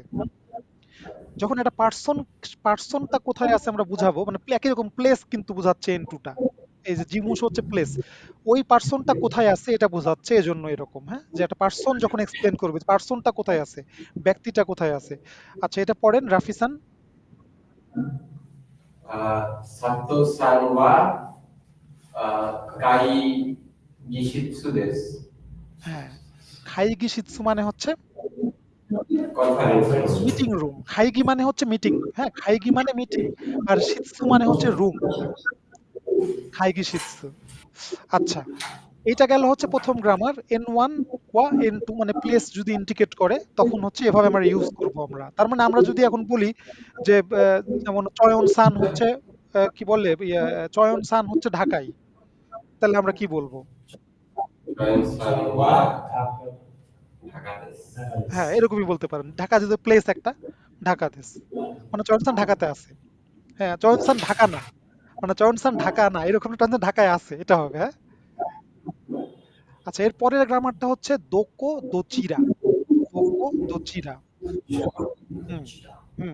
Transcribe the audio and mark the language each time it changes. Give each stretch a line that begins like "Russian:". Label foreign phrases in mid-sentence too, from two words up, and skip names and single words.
Bangla: যখন একটা পার্সনটা কোথায় আছে আমরা বুঝাবো, মানে একই রকম প্লেস কিন্তু বুঝাচ্ছে এন টুটা। এই যে জিমুস হচ্ছে প্লেস, ওই পার্সনটা কোথায় আছে এটা বোঝাচ্ছে, এজন্য এরকম। হ্যাঁ, যে একটা পার্সন যখন এক্সপ্লেন করবে পার্সনটা কোথায় আছে, ব্যক্তিটা কোথায় আছে। আচ্ছা, এটা পড়েন রাফিসান।
Japanese: 佐藤さんは会議室です。
Bangla: হ্যাঁ,
Japanese: 会議室
Bangla: মানে হচ্ছে
English: conference room. meeting room.
Bangla: খাইগি মানে হচ্ছে মিটিং। হ্যাঁ, খাইগি মানে মিটিং, আর শিৎসু মানে হচ্ছে রুম।
Japanese: 会議室.
Bangla: আচ্ছা, এইটা গেল হচ্ছে প্রথম গ্রামার। N1 ওয়া N2 মানে প্লেস যদি ইন্ডিকেট করে তখন হচ্ছে এভাবে আমরা ইউজ করব আমরা। তার মানে আমরা যদি এখন বলি যে যেমন চয়ন সান হচ্ছে কি বলে চয়ন সান হচ্ছে ঢাকায়, তাহলে আমরা কি বলবো?
Japanese: トヨンさんはঢাকাです。
Bangla: হ্যাঁ, এরকমই বলতে পারেন। ঢাকা যদি প্লেস একটা, ঢাকা দেশ, মানে চয়ন সান ঢাকাতে আছে। হ্যাঁ, চয়ন সান ঢাকা না, মানে চয়ন সান ঢাকা না, এরকম চয়ন সান ঢাকায় আছে, এটা হবে। হ্যাঁ, আচ্ছা, এর পরের গ্রামারটা হচ্ছে
Japanese: どこ どちら. どこ どちら. হুম, হুম।